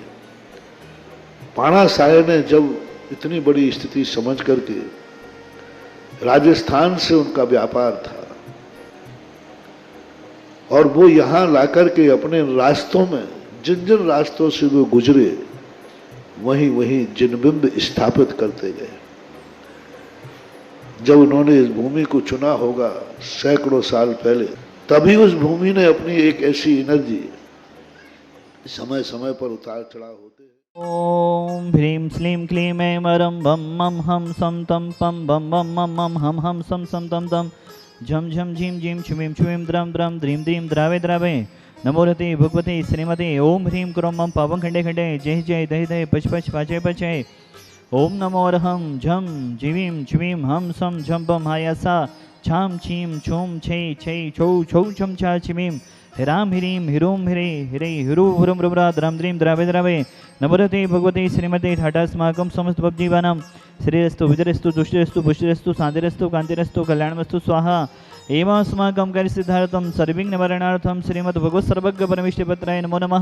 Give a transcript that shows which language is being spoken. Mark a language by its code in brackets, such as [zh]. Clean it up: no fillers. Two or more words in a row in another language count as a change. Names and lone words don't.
[hi] पाणा साहे ने जब इतनी बड़ी स्थिति समझ करके, राजस्थान से उनका व्यापार था और वो यहाँ लाकर के अपने रास्तों में जिन जिन रास्तों से वो गुजरे वहीं वहीं जिनबिंब स्थापित करते गए। जब उन्होंने इस भूमि को चुना होगा सैकड़ों साल पहले, तभी उस भूमि ने अपनी एक ऐसी एनर्जी समय समय पर उतार चढ़ाव होते हैं। [sa] ओम ह्रीं श्लीं क्लीं ऐं वरं बम मम हम सम तम पम बम बम मम मम हम सम सम तम तम झम झम झीं झीं छुवीं छुवीं द्रम द्रम द्रीं द्रीं द्रावे द्रावे नमोरते भगवते श्रीमते ओम ह्रीं क्रों मम पावं खंडे खंडे जय जय दहि दहि पच पच पाचय पचय ओम नमो अरहं झम जीवीं छुवीं हम सम झम बम हायासा छाम छीं छूम छै छै छौ छौ छम छा छिमीं हिराम हिरीं हिरूम हिरे हिरे हिरु हुरुम रुब्रा द्रम द्रीं द्रावे द्रावे नमोरते भगवते श्रीमते ठाटास्माकं समस्त भवजीवानां श्रीरस्तु विजयस्तु दुष्टरस्तु पुष्टिरस्तु शांतिरस्तु कांतिरस्तु कल्याणमस्तु स्वाहा एवं अस्माकं कार्यसिद्धार्थं सर्वविघ्ननिवारणार्थं श्रीमद् भगवत् सर्वज्ञ परमेष्ठिपत्राय नमो नमः।